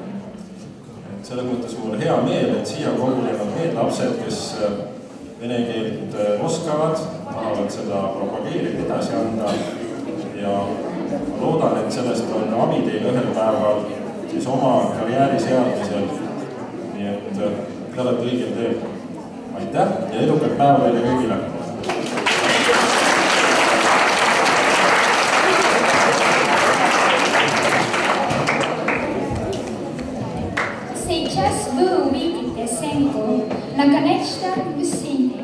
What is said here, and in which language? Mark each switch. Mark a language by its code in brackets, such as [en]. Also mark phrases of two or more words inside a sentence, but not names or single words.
[et] Selles mõttes mul hea meel, et siia kogunevad need lapsed, kes vene keelt oskavad, tahavad seda propageerida, edasi anda. Ja ma loodan, et sellest on abi teil ühel päeval siis oma karjääri seadmisel. Nii et te olete õigel teel. Aitäh ja edukat päeva teile kõigile! [ru] Сейчас вы увидите сценку наконец-то в Синди.